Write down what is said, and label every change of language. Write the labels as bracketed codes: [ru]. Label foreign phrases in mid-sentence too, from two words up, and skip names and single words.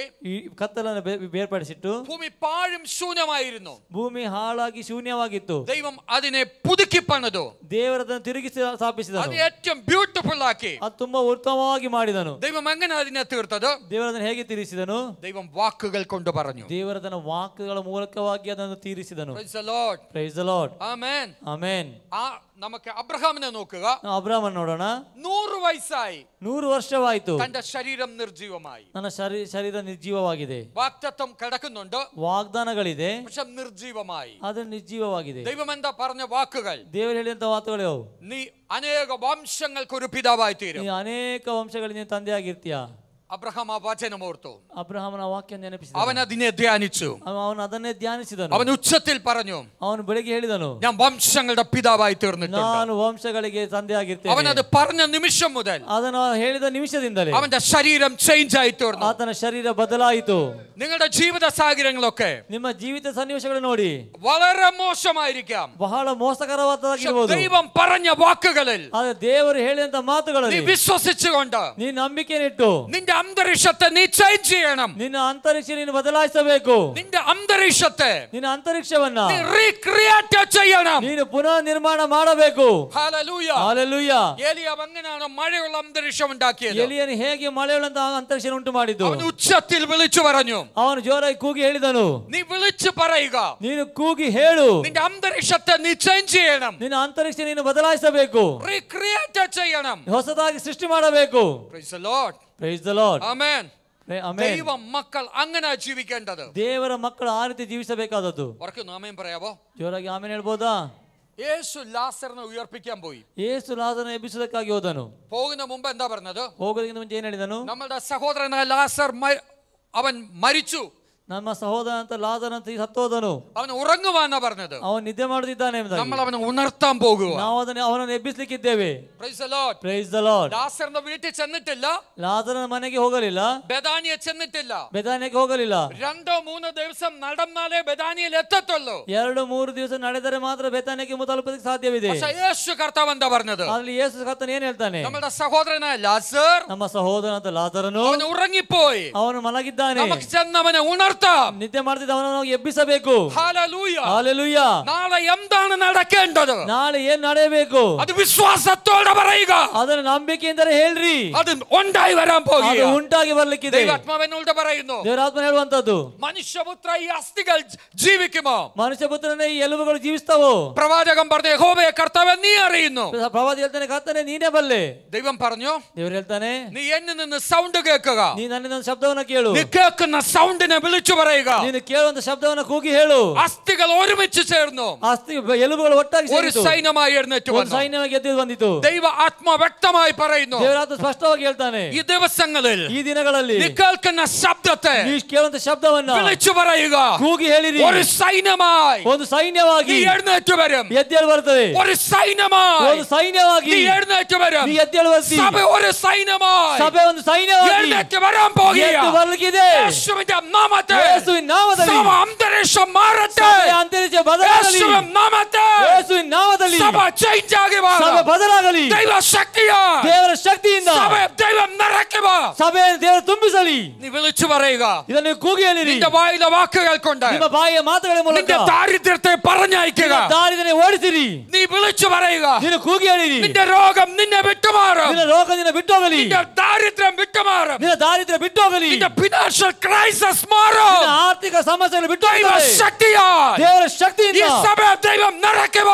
[kn] ಈ ಕತ್ತಲನ್ನು ಬೇರ್ಪಡಿಸಿಟ್ಟು [ml] ഭൂമി പാഴും ശൂന്യമായിരുന്നു. [kn] ಭೂಮಿ ಹಾಳಾಗಿ ಶೂನ್ಯವಾಗಿತ್ತು. [ml] ദൈവം അതിനെ പുതുക്കി പണിതു. [kn] ದೇವರದನ್ನು ತಿರುಗಿಸಿ [ml] അത് [kn] ಸ್ಥಾಪಿಸಿದನು. [ml] ഏറ്റവും ബ്യൂട്ടിഫുൾ ആക്കി. [kn] ಅದು ತುಂಬಾ ಉತ್ತಮವಾಗಿ ಮಾಡಿದನು. [ml] ദൈവം എങ്ങനെ അതിനെ തീർത്തത്? [kn] ದೇವರದನ್ನು ಹೇಗೆ ತಿರುಗಿಸಿದನು? [ml] ദൈവം വാക്കുകൾ കൊണ്ട് പറഞ്ഞു. [kn] ದೇವರದನ್ನ ವಾಕ್ಯಗಳ ಮೂಲಕವಾಗಿ ಅದನ್ನು ತೀರಿಸಿದನು. [en] Praise the Lord. Praise the Lord. Amen. [kn] ಆಮೆನ್. [ml] നമുക്ക് അബ്രഹാമിനെ നോക്കുക. [kn] ಅಬ್ರಾಮನ್ ನೋಡೋಣ. [ml] 100 വയസ്സായി. [kn] 100 ವರ್ಷವಾಯಿತು. [ml] തന്റെ ശരീരം നിർജീവമായി. [kn] ನನ್ನ ಶರೀರ ನಿರ್ಜೀವವಾಗಿದೆ. [ml] വാഗ്ദത്തം കിടക്കുന്നുണ്ട്, [kn] ವಾಗ್ದಾನಗಳಿದೆ, [ml] പക്ഷെ നിർജീവമായി. [kn] ಅದು ನಿರ್ಜೀವವಾಗಿದೆ. [ml] ദൈവം എന്താ പറഞ്ഞ വാക്കുകൾ? [kn] ದೇವರು ಹೇಳಿದಂತ ಮಾತುಗಳು, [ml] നീ അനേക വംശങ്ങൾക്ക് ഒരു പിതാവായി തീരും. [kn] ನೀ ಅನೇಕ ವಂಶಗಳಿಗೆ ನೀನು ತಂದೆಯಾಗಿರ್ತೀಯ. [ml] അബ്രഹാം ആ വചനം ഓർത്തു. [kn] ಅಬ್ರಹಾಮನ ವಾಕ್ಯ ನೆನಪಿಸಿದ. [ml] അവൻ അതിനെ ധ്യാനിച്ചു. [kn] ಅವನು ಅದನ್ನೇ ಧ್ಯಾನಿಸಿದನು. [ml] അവൻ ഉച്ചത്തിൽ പറഞ്ഞു, [kn] ಅವನು ಬೆಳಿಗ್ಗೆ ಹೇಳಿದನು, [ml] ഞാൻ വംശങ്ങളുടെ പിതാവായി തീർന്നിട്ടുണ്ട്. [kn] ನಾನು ವಂಶಗಳಿಗೆ ತಂದೆಯಾಗಿರ್ತೇನೆ. [ml] അവൻ അത് പറഞ്ഞ നിമിഷം മുതൽ [kn] ಅದನ್ನು ಹೇಳಿದ ನಿಮಿಷದಿಂದಲೇ [ml] അവന്റെ ശരീരം ചേഞ്ച് ആയി തീർന്നു. [kn] ಆತನ ಶರೀರ ಬದಲಾಯಿತು. [ml] നിങ്ങളുടെ ജീവിത സാഹചര്യങ്ങളൊക്കെ [kn] ನಿಮ್ಮ ಜೀವಿತ ಸನ್ನಿವೇಶಗಳು ನೋಡಿ [ml] വളരെ മോശമായിരിക്കാം. [kn] ಬಹಳ ಮೋಸಕರವಾದದ್ದಾಗಿರಬಹುದು. [ml] ദൈവം പറഞ്ഞ വാക്കുകളിൽ [kn] ಆದರೆ ದೇವರು ಹೇಳಿದಂತ [ml] നീ [kn] ಮಾತುಗಳಲ್ಲಿ [ml] വിശ്വസിച്ചുകൊണ്ട് [kn] ನೀ ನಂಬಿಕೆನಿಟ್ಟು [ml] നിന്റെ അന്തരീക്ഷത്തെ നീ ചേഞ്ച് ചെയ്യണം. [kn] ನಿನ್ನ ಅಂತರಿಕ್ಷ ನೀನು ಬದಲಾಯಿಸಬೇಕು. [ml] നിന്റെ അന്തരീക്ഷത്തെ [kn] ನಿನ್ನ ಅಂತರಿಕ್ಷವನ್ನ [ml] നീ റീക്രിയേറ്റ് ചെയ്യണം. [kn] ನೀನು ಪುನಃ ನಿರ್ಮಾಣ ಮಾಡಬೇಕು. [ml] ഹല്ലേലൂയ. [kn] ಹಲ್ಲೆಲೂಯ. [ml] ഏലിയാവ് എങ്ങനെയാണ് മഴയുള്ള അന്തരീക്ഷം ഉണ്ടാക്കിയത്? [kn] ಎಲಿಯನು ಹೇಗೆ ಮಳೆಯುಳ್ಳಂತ ಅಂತರಿಕ್ಷ ಉಂಟು ಮಾಡಿದ್ದು? [ml] അവൻ ഉച്ചത്തിൽ വിളിച്ചു പറഞ്ഞു. [kn] ಅವನು ಜೋರಾಗಿ ಕೂಗಿ ಹೇಳಿದನು. [ml] നീ വിളിച്ചു പറയുക. [kn] ನೀನು ಕೂಗಿ ಹೇಳು. [ml] നിന്റെ അന്തരീക്ഷത്തെ നീ ചേഞ്ച് ചെയ്യണം. [kn] ನಿನ್ನ ಅಂತರಿಕ್ಷ ನೀನು ಬದಲಾಯಿಸಬೇಕು. [ml] റീക്രിയേറ്റ് ചെയ്യണം. [kn] ಹೊಸದಾಗಿ ಸೃಷ್ಟಿ ಮಾಡಬೇಕು. [en] Praise the Lord. Praise the Lord. Amen. Amen. [ml] ദൈവം മക്കൾ അങ്ങനെ ജീവിക്കേണ്ടത്. [kn] ದೇವರ ಮಕ್ಕಳು ಆ ರೀತಿ ಜೀವಿಸಬೇಕಾದದ್ದು. [ml] ഓർക്കുന്നു, ആമേൻ പറയാവോ? [kn] ಜೋರಾಗಿ ಆಮೇಲೆ ಹೇಳ್ಬೋದಾ? [ml] യേശു ലാസറിനെ ഉയർപ്പിക്കാൻ പോയി. [kn] ಯೇಸು ಲಾಜರನ್ನು ಎಬ್ಬಿಸುವುದಕ್ಕಾಗಿ ಹೋದನು. [ml] പോകുന്ന മുമ്പ് എന്താ പറഞ്ഞത്? [kn] ಹೋಗೋದಕ್ಕಿಂತ ಮುಂಚೆ ಏನು ಹೇಳಿದನು? [ml] നമ്മളുടെ സഹോദരനായ ലാസർ അവൻ മരിച്ചു. [kn] ನಮ್ಮ ಸಹೋದರ ಅಂತ ಲಾಜರ್ ಅಂತ ಸತ್ತೋದನು. [ml] അവൻ ഉറങ്ങുവാന്നാ പറഞ്ഞത്. [kn] ಅವನು ನಿದ್ದೆ ಮಾಡುತ್ತಿದ್ದಾನೆ. [ml] നമ്മൾ അവനെ ഉണർത്താൻ പോകുക. [kn] ನಾವು ಅವನನ್ನು ಎಬ್ಬಿಸಲಿಕ್ಕಿದ್ದೇವೆ. [en] Praise the Lord. Praise the Lord. [ml] ലാസറിന്റെ വീട്ടിൽ ചെന്നിട്ടില്ല. [kn] ಲಾಜರನ ಮನೆಗೆ ಹೋಗಲಿಲ್ಲ. [ml] ബെഥാനിയ ചെന്നിട്ടില്ല. [kn] ಬೆದಾನಿಯಕ್ಕೆ ಹೋಗಲಿಲ್ಲ. [ml] 2-3 ദിവസം നടന്നാലേ ബെഥാനിയയിൽ എത്തത്തുള്ളൂ. [kn] 2-3 ದಿವಸ ನಡೆದರೆ ಮಾತ್ರ ಬೆತಾನಿಯಕ್ಕೆ ತಲುಪೋದಕ್ಕೆ ಸಾಧ್ಯವಿದೆ. [ml] പക്ഷേ യേശു കർത്താവ് എന്താ പറഞ്ഞത്? [kn] ಅಲ್ಲಿ ಯೇಸು ಕರ್ತನು ಏನು ಹೇಳ್ತಾನೆ? [ml] നമ്മുടെ സഹോദരനായ ലാസർ, [kn] ನಮ್ಮ ಸಹೋದರ ಅಂತ ಲಾಜರನು [ml] അവൻ ഉറങ്ങിപ്പോയി. [kn] ಅವನು ಮಲಗಿದ್ದಾನೆ. [ml] നമുക്ക് ചെന്ന് അവനെ ഉണർത്താം. [kn] ನಿದ್ದೆ ಮಾಡ್ತಿದ್ದ ಅವನನ್ನು ಎಬ್ಬಿಸಬೇಕು. [ml] ഹല്ലേലൂയ. [kn] ಹಲ್ಲೆಲೂಯ. [ml] നാളെ എന്താണ് നടക്കേണ്ടത്? [kn] ನಾಳೆ ಏನ್ ನಡೆಯಬೇಕು? [ml] അത് വിശ്വാസത്തോടെ പറയുക. [kn] ಅದನ್ನು ನಂಬಿಕೆಯಿಂದಲೇ ಹೇಳ್ರಿ. [ml] അത് ഉണ്ടായി വരാൻ [kn] ಅದು [ml] പോകുക. [kn] ಉಂಟಾಗಿ ಬರ್ಲಿಕ್ಕಿದೆ. [ml] ദൈവാത്മാവ് എന്നോട് പറയുന്നു, [kn] ದೇವರಾತ್ಮ ಹೇಳುವಂತದ್ದು, [ml] മനുഷ്യപുത്ര ഈ അസ്ഥികൾ ജീവിക്കുമോ? [kn] ಮನುಷ್ಯಪುತ್ರನೇ ಈ ಎಲುಬುಗಳು ಜೀವಿಸ್ತಾವೋ? [ml] പ്രവാചകൻ പറഞ്ഞു, യഹോവയെ കർത്താവേ നീ അറിയുന്നു. [kn] ಪ್ರವಾದಿ ಹೇಳ್ತಾನೆ, ಕರ್ತನೇ ನೀನೇ ಬಲ್ಲೆ. [ml] ദൈവം പറഞ്ഞു, [kn] ದೇವರು ಹೇಳ್ತಾನೆ, [ml] നീ എന്നിൽ നിന്ന് സൗണ്ട് കേൾക്കുക. [kn] ನೀ ನನ್ನಿಂದ ಶಬ್ದವನ್ನು ಕೇಳು. [ml] നീ കേൾക്കുന്ന സൗണ്ടിനെ വിളിച്ചു വിളിച്ചു പറയുക. [kn] ನೀನು ಕೇಳುವಂತ ಶಬ್ದವನ್ನು ಕೂಗಿ ಹೇಳು. [ml] അസ്ഥികൾ ഒരുമിച്ച് ചേർന്നു [kn] ಎಲುಬುಗಳು ಒಟ್ಟಾಗಿ [ml] ഒരു സൈന്യമായി എഴുന്നേറ്റ് [kn] ಒಂದು [ml] വന്നു. [kn] ಸೈನ್ಯವಾಗಿ ಎದ್ದು ಬಂದಿತು. [ml] ദൈവ ആത്മ വ്യക്തമായി പറയുന്നു, [kn] ದೇವರಾತ್ಮ ಸ್ಪಷ್ಟವಾಗಿ ಹೇಳ್ತಾನೆ, [ml] ഈ ദിവസങ്ങളിൽ [kn] ಈ ದಿನಗಳಲ್ಲಿ [ml] നീ കേൾക്കുന്ന ശബ്ദത്തെ [kn] ನೀವು ಕೇಳುವಂತ ಶಬ್ದವನ್ನ [ml] വിളിച്ചു പറയുക. [kn] ಕೂಗಿ ಹೇಳಿರಿ. [ml] ഒരു സൈന്യമായി [kn] ಒಂದು ಸೈನ್ಯವಾಗಿ [ml] നീ എഴുന്നേറ്റ് വരും. [kn] ಎದ್ದೇಳಿ ಬರ್ತದೆ. [ml] ഒരു സൈന്യമായി [kn] ಒಂದು ಸೈನ್ಯವಾಗಿ [ml] നീ എഴുന്നേറ്റ് വരും. [kn] ನೀ ಎದ್ದೇಳಿ ಬರ್ತೀವಿ. [ml] സഭ ഒരു സൈന്യമായി [kn] ಸಭೆ ಒಂದು ಸೈನ್ಯವಾಗಿ [ml] എഴുന്നേറ്റ് വരാൻ പോകുകയാണ്. [kn] ಎದ್ದು ಬರ್ಲಿಕ್ಕಿದೆ. [ml] യേശുവിന്റെ നാമത്തിൽ [kn] ಯೇಸುವಿನ ನಾಮದಲ್ಲಿ [ml] സഭ അന്തരീക്ഷം മാറട്ടെ. [kn] ಸಭೆಯ ಅಂತರಿಕ್ಷ ಬದಲಾಗಲಿ. [ml] യേശുവിನ നാമത്തിൽ [kn] ಯೇಸುವಿನ ನಾಮದಲ್ಲಿ [ml] സഭ ചേഞ്ച് ആകുക. [kn] ಸಭೆ ಬದಲಾಗಲಿ. [ml] ദൈവ ശക്തിയാൽ [kn] ದೇವರ ಶಕ್ತಿಯಿಂದ [ml] സഭ ദൈവം നിറയ്ക്കുക. [kn] ಸಭೆ ದೇವರು ತುಂಬಿಸಲಿ. [ml] നീ വിളിച്ചു പറയുക. [kn] ಇದನ್ನು ಕೂಗಿ ಹೇಳಿರಿ. [ml] നിന്റെ വായിലെ വാക്കുകൾ കൊണ്ട് [kn] ನಿಮ್ಮ ಬಾಯಿಯ ಮಾತುಗಳ ಮೂಲಕ [ml] നിന്റെ ദാരിദ്ര്യത്തെ പറഞ്ഞയക്കുക. [kn] ದಾರಿದ್ರ್ಯ ಓಡಿಸಿರಿ. [ml] നീ വിളിച്ചു പറയുക. [kn] ನೀನು ಕೂಗಿ ಹೇಳಿರಿ. [ml] നിന്റെ രോഗം നിന്നെ വിട്ടുമാറും. [kn] ನಿನ್ನ ರೋಗ ನಿನ್ನ ಬಿಟ್ಟೋಗಲಿ. [ml] നിന്റെ ദാരിദ്ര്യം വിട്ടുമാറും. [kn] ನಿನ್ನ ದಾರಿದ್ರ್ಯ ಬಿಟ್ಟೋಗಲಿ. [ml] നിന്റെ [en] financial crisis [ml] മാറും. [kn] ನಿನ್ನ ಆರ್ಥಿಕ ಸಮಸ್ಯೆಗಳು [ml] ദൈവ [kn] ಬಿಟ್ಟೋಗಲಿ. [ml] ശക്തിയാൽ [kn] ದೇವರ [ml] ഈ [kn] ಶಕ್ತಿಯಿಂದ [ml] സഭ ദൈവം നിറയ്ക്കുക.